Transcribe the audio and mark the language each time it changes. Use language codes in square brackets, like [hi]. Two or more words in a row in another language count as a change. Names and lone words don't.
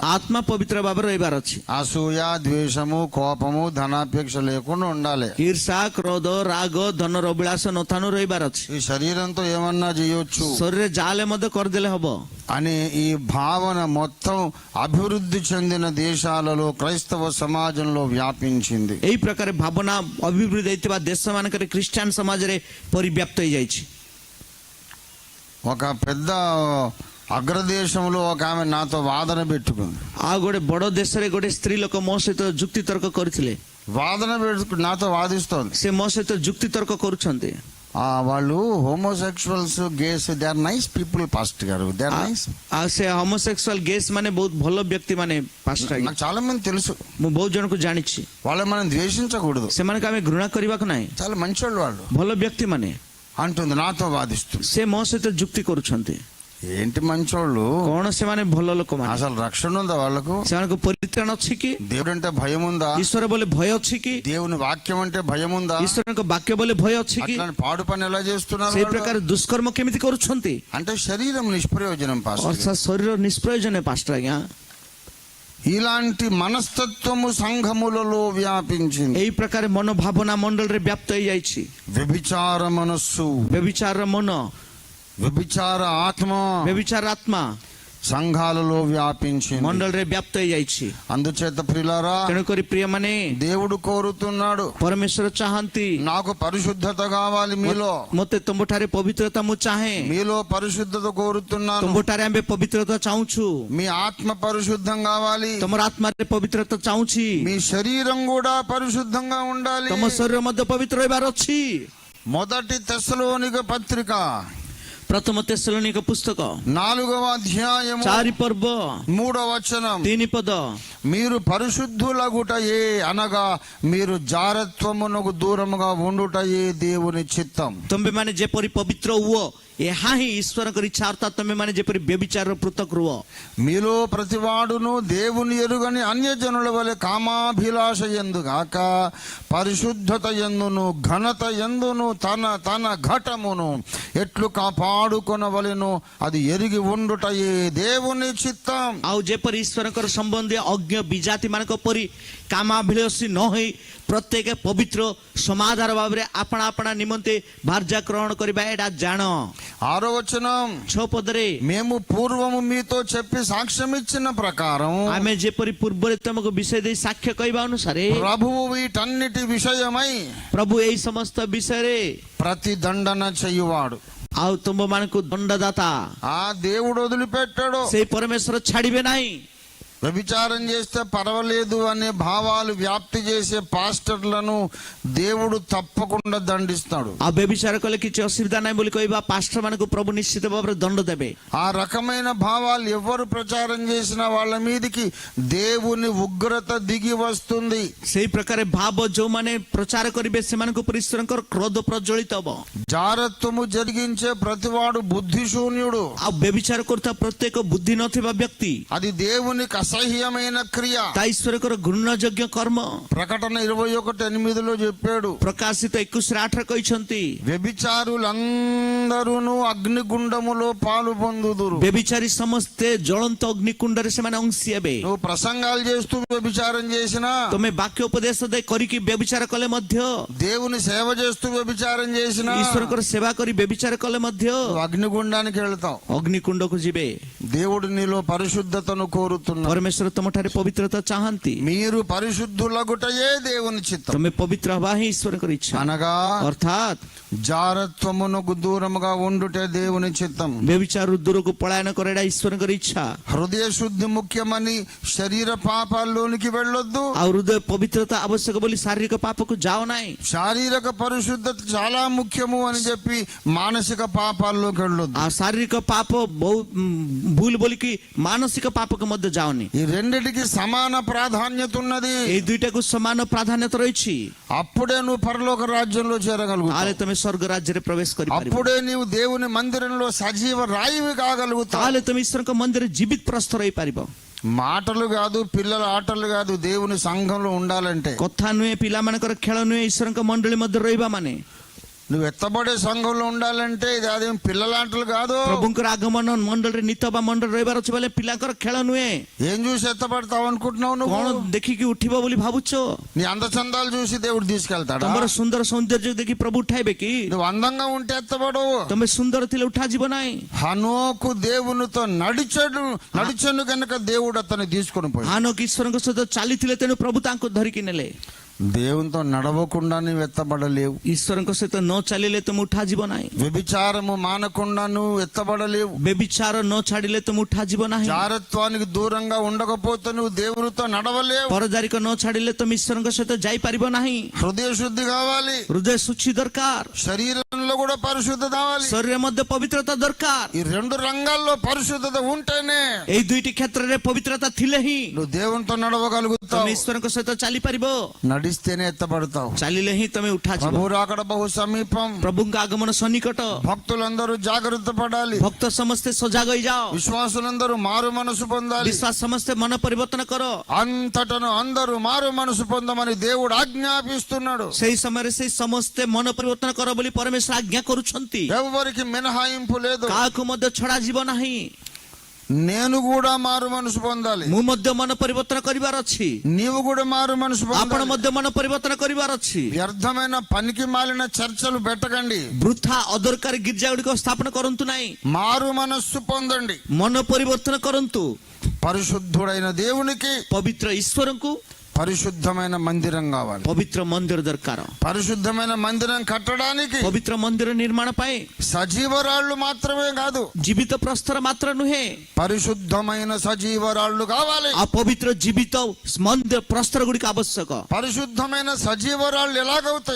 [or] ଆତ୍ମା ପବିତ୍ର ଭାବରେ ରହିବାର ଅଛି। [te] అసూయ, ద్వేషము, కోపము, ధనాపేక్ష లేకుండా ఉండాలి. [or] ଈର୍ଷା, କ୍ରୋଧ, ରାଗ, ଧନର ଅଭିଳାଷ ନଥାନୁ ରହିବାର ଅଛି। [te] ఈ శరీరంతో ఏమన్నా చేయొచ్చు [or] ଶରୀରରେ ଯାହାହେଲେ ମଧ୍ୟ କରିଦେଲେ ହବ [te] అని ఈ భావన మొత్తం అభివృద్ధి చెందిన దేశాలలో క్రైస్తవ సమాజంలో వ్యాపించింది. [or] ଏଇ ପ୍ରକାର ଭାବନା ଅଭିବୃଦ୍ଧି ହେଇଥିବା ଦେଶ ମାନଙ୍କରେ ଖ୍ରୀଷ୍ଟିଆନ ସମାଜରେ ପରିବ୍ୟାପ୍ତ ହେଇଯାଇଛି। [te] ఒక పెద్ద అగ్రదేశంలో ఒక ఆమె నాతో వాదన పెట్టుకుంది. [or] ଆଉ ଗୋଟେ ବଡ ଦେଶରେ ଗୋଟେ ସ୍ତ୍ରୀ ଲୋକ ମୋ ସହିତ ଯୁକ୍ତି ତର୍କ କରିଥିଲେ। [te] నాతో వాదిస్తోంది. [or] ସେ ମୋ ସହିତ ଯୁକ୍ତି ତର୍କ କରୁଛନ୍ତି। [te] వాళ్ళు [en] homosexuals gays they are nice people [te] పాస్టర్ గారు, [en] they are nice. [or] ସେ [en] homosexual gays [or] ମାନେ ବହୁତ ଭଲ ବ୍ୟକ୍ତି ମାନେ ପାଷ୍ଟର ଆଜ୍ଞା, [te] నాకు చాలా మంది తెలుసు. [or] ମୁଁ ବହୁତ ଜଣକୁ ଜାଣିଛି. [te] వాళ్ళని మనం ద్వేషించకూడదు, [or] ସେମାନଙ୍କୁ ଆମେ ଘୃଣା କରିବାକୁ ନାହିଁ. [te] చాలా మంచోళ్ళు వాళ్ళు [or] ଭଲ ବ୍ୟକ୍ତି ମାନେ [te] అంటుంది, నాతో వాదిస్తుంది. [or] ସେ ମୋ ସହିତ ଯୁକ୍ତି କରୁଛନ୍ତି. [te] ఏంటి మంచోళ్ళు, [or] କଣ ସେମାନେ ଭଲ ଲୋକମାନେ? [te] అసలు రక్షణ ఉందా వాళ్ళకు? [or] ସେମାନଙ୍କୁ ପରିତ୍ରାଣ ଅଛି କି? [te] దేవుడు అంటే భయం ఉందా? [or] ଈଶ୍ୱର ବୋଲେ ଭୟ ଅଛି କି? [te] దేవుని వాక్యం అంటే భయం ఉందా? [or] ଈଶ୍ୱରଙ୍କ ବାକ୍ୟ ବୋଲେ ଭୟ ଅଛି କି? [te] అట్లాంటి పాడు పని ఎలా చేస్తున్నారు [or] ସେଇ [te] వాళ్ళు? [or] ପ୍ରକାର ଦୁଷ୍କର୍ମ କେମିତି କରୁଛନ୍ତି? [te] అంటే శరీరం నిష్ప్రయోజనం పాస్టర్. [or] ଅର୍ଥାତ୍ ଶରୀର ନିଷ୍ପ୍ରୟୋଜନ ପାଷ୍ଟର ଆଜ୍ଞା. [te] ఇలాంటి మనస్తత్వము సంఘములలో వ్యాపించింది. [or] ଏଇ ପ୍ରକାର ମନୋଭାବନା ମଣ୍ଡଳରେ ବ୍ୟାପ୍ତ ହେଇଯାଇଛି. [te] వ్యభిచార మనస్సు, [or] ବ୍ୟଭିଚାରର ମନ, [te] వ్యభిచార ఆత్మ [or] ବ୍ୟଭିଚାର ଆତ୍ମା [te] సంఘాలలో వ్యాపించింది. [or] ମଣ୍ଡଳରେ ବ୍ୟାପ୍ତ ହେଇଯାଇଛି. [te] అందుచేత ప్రియులారా, [or] ତେଣୁକରି ପ୍ରିୟମାନେ, [te] దేవుడు కోరుతున్నాడు, [or] ପରମେଶ୍ୱର ଚାହାନ୍ତି [te] నాకు పరిశుద్ధత కావాలి మీలో, [or] ମୋତେ ତୁମ୍ଭଠାରେ ପବିତ୍ରତା ମୁଁ ଚାହେଁ. [te] మీలో పరిశుద్ధత కోరుతున్నాను, [or] ତୁମ୍ଭଠାରେ ଆମେ ପବିତ୍ରତା ଚାହୁଁଛୁ. [te] మీ ఆత్మ పరిశుద్ధం కావాలి, [or] ତମର ଆତ୍ମାରେ ପବିତ୍ରତା ଚାହୁଁଛି. [te] మీ శరీరం కూడా పరిశుద్ధంగా ఉండాలి. [or] ତମ ଶରୀର ମଧ୍ୟ ପବିତ୍ର ରହିବାର ଅଛି. [te] మొదటి తెస్సలోనిక పత్రిక [or] ପ୍ରଥମ ତେସଲୋନିକ పుస్తକ [te] 4వ అధ్యాయము [or] 4 ପର୍ବ [te] 3వ వచనం, [or] 3 ପଦ, [te] మీరు పరిశుద్ధులగుటయే అనగా మీరు జారత్వమునకు దూరముగా ఉండుటయే దేవుని చిత్తం. [or] ତୁମେମାନେ ଯେପରି ପବିତ୍ର ହୁଅ, ଏହା ହିଁ ଈଶ୍ୱରଙ୍କର ଇଚ୍ଛା. ଅର୍ଥାତ୍ ତୁମେମାନେ ଯେପରି ବ୍ୟଭିଚାରର ପୃଥକ ରୁହ. [te] మీలో ప్రతివాడును దేవుని ఎరుగని అన్యజనుల వలె కామాభిలాష యందు గాక పరిశుద్ధత యందును ఘనత యందును తన తన ఘటమును ఎట్లు కాపాడుకొనవలెను అది ఎరిగి ఉండుటయే దేవుని చిత్తం. [or] ଆଉ ଯେପରି ଈଶ୍ୱରଙ୍କର ସମ୍ବନ୍ଧୀୟ ଅଜ୍ଞ ବିଜାତି ମାନଙ୍କ ପରି କାମାଭିଳାଷୀ ନ ହୋଇ ପ୍ରତ୍ୟେକ ପବିତ୍ର ସମାଧାନ ଭାବରେ ଆପଣା ଆପଣା ନିମନ୍ତେ ଭାର୍ଯ୍ୟା ଗ୍ରହଣ କରିବା, ଏଇଟା ଜାଣ. [te] 6వ వచనం, [or] 6 ପଦରେ, [te] మేము పూర్వము మీతో చెప్పి సాక్ష్యం ఇచ్చిన ప్రకారం [or] ଆମେ ଯେପରି ପୂର୍ବରେ ତମକୁ ବିଷୟ ଦେଇ ସାକ୍ଷ୍ୟ କହିବା ଅନୁସାରେ [te] ప్రభువు వీటన్నిటి విషయమై [or] ପ୍ରଭୁ ଏଇ ସମସ୍ତ ବିଷୟରେ [te] ప్రతిదండన చెయ్యువాడు. [or] ଆଉ ତୁମମାନଙ୍କୁ ଦଣ୍ଡଦାତା, [te] ఆ దేవుడు వదిలిపెట్టాడు. [or] ସେଇ ପରମେଶ୍ୱର ଛାଡ଼ିବେ ନାହିଁ. [te] వ్యభిచారం చేస్తే పర్వాలేదు అనే భావాలు వ్యాప్తి చేసే పాస్టర్లను దేవుడు తప్పకుండా దండిస్తాడు. [or] ଆଉ ବ୍ୟଭିଚାର କଲେ କିଛି ଅସୁବିଧା ନାହିଁ ବୋଲି କହିବା ପାଷ୍ଟର ମାନଙ୍କୁ ପ୍ରଭୁ ନିଶ୍ଚିତ ଭାବରେ ଦଣ୍ଡ ଦେବେ. [te] ఆ రకమైన భావాలు ఎవరు ప్రచారం చేసిన వాళ్ళ మీదకి దేవుని ఉగ్రత దిగి వస్తుంది. [or] ସେଇ ପ୍ରକାର ଭାବ ଯୋଉମାନେ ପ୍ରଚାର କରିବେ ସେମାନଙ୍କ ଉପରେ ଈଶ୍ୱରଙ୍କର କ୍ରୋଧ ପ୍ରଜ୍ୱଳିତ ହେବ. [te] జారత్వము జరిగించే ప్రతివాడు బుద్ధిశూన్యుడు. [or] ଆଉ ବ୍ୟଭିଚାର କରୁଥିବା ପ୍ରତ୍ୟେକ ବୁଦ୍ଧି ନଥିବା ବ୍ୟକ୍ତି, [te] అది దేవునికి అసహ్యమైన క్రియ. [or] ତା ଈଶ୍ୱରଙ୍କର ଘୃଣ୍ୟଯୋଗ୍ୟ କର୍ମ. [te] ప్రకటన 21:8 చెప్పాడు, [or] ପ୍ରକାଶିତ 21:8 କହିଛନ୍ତି, [te] వ్యభిచారులందరూ అగ్నిగుండములో పాలు పొందుదురు. [or] ବ୍ୟଭିଚାରୀ ସମସ୍ତେ ଜ୍ୱଳନ୍ତ ଅଗ୍ନିକୁଣ୍ଡରେ ସେମାନେ ଅଂଶୀ ହେବେ. [te] నువ్వు ప్రసంగాలు చేస్తూ వ్యభిచారం చేసినా, [or] ତମେ ବାକ୍ୟ ଉପଦେଶ ଦେଇ କରିକି ବ୍ୟଭିଚାର କଲେ ମଧ୍ୟ, [te] దేవుని సేవ చేస్తూ వ్యభిచారం చేసినా [or] ଈଶ୍ୱରଙ୍କର ସେବା କରି ବ୍ୟଭିଚାର కଲେ ମଧ୍ୟ [te] నువ్వు అగ్నిగుండానికి వెళ్తావు. [or] ଅଗ୍ନିକୁଣ୍ଡକୁ ଯିବେ. [te] దేవుడు నీలో పరిశుద్ధతను కోరుతున్నాడు. [or] ପରମେଶ୍ୱର ତମଠାରେ ପବିତ୍ରତା ଚାହାନ୍ତି. [te] మీరు పరిశుద్ధులగుటయే దేవుని చిత్తం. [or] ତମେ ପବିତ୍ର ହେବା ହିଁ ଈଶ୍ୱରଙ୍କର ଇଚ୍ଛା. [te] అనగా [or] ଅର୍ଥାତ୍ [te] జారత్వమునకు దూరముగా ఉండుటే దేవుని చిత్తం. [or] ବ୍ୟଭିଚାରରୁ ଦୂରକୁ ପଳାୟନ କରେ, ଏଇଟା ଈଶ୍ୱରଙ୍କର ଇଚ୍ଛା. [te] హృదయ శుద్ధి ముఖ్యమని శరీర పాపాల్లోనికి వెళ్ళొద్దు. [or] ଆଉ ହୃଦୟ ପବିତ୍ରତା ଆବଶ୍ୟକ ବୋଲି ଶାରୀରିକ ପାପକୁ ଯାଅ ନାହିଁ. [te] శారీరక పరిశుద్ధత చాలా ముఖ్యము అని చెప్పి మానసిక పాపాల్లోకి వెళ్ళొద్దు. [or] ଆଉ ଶାରୀରିକ ପାପ ବହୁତ ଭୁଲ ବୋଲିକି ମାନସିକ ପାପକୁ ମଧ୍ୟ ଯାଅନି. [te] ఈ రెండిటికి సమాన ప్రాధాన్యత ఉన్నది. [or] ଏଇ ଦୁଇଟାକୁ ସମାନ ପ୍ରାଧାନ୍ୟତା ରହିଛି. [te] అప్పుడే నువ్వు పరలోక రాజ్యంలో [or] ତାହେଲେ [te] చేరగలుగుతావు. [or] ତମେ ସ୍ୱର୍ଗ ରାଜ୍ୟରେ ପ୍ରବେଶ କରିପାରିବ. [te] అప్పుడే నీవు దేవుని మందిరంలో సజీవ రాయివి కాగలుగుతావు. [or] ତାହେଲେ ତମେ ଈଶ୍ୱରଙ୍କ ମନ୍ଦିରରେ ଜୀବିତ ପ୍ରସ୍ତର ହେଇପାରିବ. [te] మాటలు కాదు, పిల్లల ఆటలు కాదు, దేవుని సంఘంలో ఉండాలంటే [or] କଥା ନୁହେଁ, ପିଲାମାନଙ୍କର ଖେଳ ନୁହେଁ, ଈଶ୍ୱରଙ୍କ ମଣ୍ଡଳୀ ମଧ୍ୟରେ ରହିବା ମାନେ. [te] నువ్వు ఎత్తబడే సంఘంలో ఉండాలంటే ఇది అదేం పిల్లల ఆటలు కాదు. [or] ପ୍ରଭୁଙ୍କର ଆଗମନ ମଣ୍ଡଳରେ ନିତ ବା ମଣ୍ଡଳ ରହିବାର ଅଛି ବୋଲେ ପିଲାଙ୍କର ଖେଳ ନୁହେଁ. [te] ఏం చూసి ఎత్తబడతావు అనుకుంటున్నావు నువ్వు? [or] କଣ ଦେଖିକି ଉଠିବ ବୋଲି ଭାବୁଛ? [te] నీ అందచందాలు చూసి దేవుడు తీసుకెళ్తాడా? [or] ତମର ସୁନ୍ଦର ସୌନ୍ଦର୍ଯ୍ୟ ଦେଖି ପ୍ରଭୁ ଉଠାଇବେ କି? [te] నువ్వు అందంగా ఉంటే ఎత్తబడవు. [or] ତମେ ସୁନ୍ଦର ଥିଲେ ଉଠାଯିବ ନାହିଁ. [te] హనోకు దేవునితో నడిచెను కనుక దేవుడు అతన్ని తీసుకొని పోయి. [or] ହାନୋକ ଈଶ୍ୱରଙ୍କ ସହିତ ଚାଲିଥିଲେ, ତେଣୁ ପ୍ରଭୁ ତାଙ୍କୁ ଧରିକି ନେଲେ. [te] దేవునితో నడవకుండా నువ్వు ఎత్తబడలేవు. [or] ଈଶ୍ୱରଙ୍କ ସହିତ ନ ଚାଲିଲେ ତୁମେ ଉଠାଯିବ ନାହିଁ। [te] వ్యభిచారము మానకుండా నువ్వు ఎత్తబడలేవు. [or] ବ୍ୟଭିଚାର ନ ଛାଡ଼ିଲେ ତୁମେ ଉଠାଯିବ ନାହିଁ। [te] జారత్వానికి దూరంగా ఉండకపోతే నువ్వు దేవునితో నడవలేవు. [or] ପରଦାରିକ ନ ଛାଡ଼ିଲେ ତୁମେ ଈଶ୍ୱରଙ୍କ ସହିତ ଯାଇପାରିବ ନାହିଁ। [te] హృదయ శుద్ధి కావాలి. [or] ହୃଦୟ ଶୁଚି ଦରକାର। [te] శరీరంలో కూడా పరిశుద్ధత కావాలి. [or] ଶରୀର ମଧ୍ୟ ପବିତ୍ରତା ଦରକାର। [te] ఈ రెండు రంగాల్లో పరిశుద్ధత ఉంటేనే [or] ଏଇ ଦୁଇଟି କ୍ଷେତ୍ରରେ ପବିତ୍ରତା ଥିଲେ ହିଁ [te] నువ్వు దేవునితో నడవగలుగుతావు. [or] ତୁମେ ଈଶ୍ୱରଙ୍କ ସହିତ ଚାଲିପାରିବ। [te] నడిస్తేనే ఎత్తబడతావు. [or] ଚାଲିଲେ ହିଁ ତୁମେ ଉଠାଯିବ। [te] ప్రభు రాకడ బహు సమీపం. [or] ପ୍ରଭୁଙ୍କ ଆଗମନ ସନ୍ନିକଟ। [te] భక్తులందరూ జాగ్రత్త పడాలి. [or] ଭକ୍ତ ସମସ୍ତେ ସଜାଗ ହେଇଯାଅ। [te] విశ్వాసులందరూ మారు మనసు పొందాలి. [or] ବିଶ୍ୱାସ ସମସ୍ତେ ମନ ପରିବର୍ତ୍ତନ କର। [te] అంతటను అందరూ మారు మనసు పొందమని దేవుడు ఆజ్ఞాపిస్తున్నాడు. [or] ସେଇ ସମୟରେ ସେଇ ସମସ୍ତେ ମନ ପରିବର୍ତ୍ତନ କର ବୋଲି ପରମେଶ୍ୱର ଆଜ୍ଞା କରୁଛନ୍ତି। [te] ఎవరికి మినహాయింపు లేదు. [or] କାହାକୁ ମଧ୍ୟ ଛଡାଯିବ ନାହିଁ। [te] నేను కూడా మారు మనసు పొందాలి. [or] ମୁଁ ମଧ୍ୟ ମନ ପରିବର୍ତ୍ତନ କରିବାର ଅଛି। [te] నీవు కూడా మారు మనసు [or] ଆପଣ [te] పొందాలి. [or] ମଧ୍ୟ ମନ ପରିବର୍ତ୍ତନ କରିବାର ଅଛି। [te] వ్యర్థమైన పనికి మాలిన చర్చలు పెట్టకండి. [or] ବୃଥା ଅଦରକାରୀ ଗିର୍ଜା ଗୁଡ଼ିକ ସ୍ଥାପନ କରନ୍ତୁ ନାହିଁ। [te] మారు మనస్సు పొందండి. [or] ମନ ପରିବର୍ତ୍ତନ କରନ୍ତୁ। [te] పరిశుద్ధుడైన దేవునికి [or] ପବିତ୍ର ଈଶ୍ୱରଙ୍କୁ [te] పరిశుద్ధమైన మందిరం కావాలి. [or] ପବିତ୍ର ମନ୍ଦିର ଦରକାର। [te] పరిశుద్ధమైన మందిరం కట్టడానికి [or] ପବିତ୍ର ମନ୍ଦିର ନିର୍ମାଣ ପାଇଁ [te] సజీవరాళ్ళు మాత్రమే కాదు, [or] ଜୀବିତ ପ୍ରସ୍ତର ମାତ୍ର ନୁହେଁ, [te] పరిశుద్ధమైన సజీవరాళ్ళు కావాలి. [or] ଆଉ ପବିତ୍ର ଜୀବିତ ମନ୍ଦିର ପ୍ରସ୍ତର ଗୁଡ଼ିକ ଆବଶ୍ୟକ। [te] పరిశుద్ధమైన సజీవరాళ్ళు ఎలాగవుతాయి?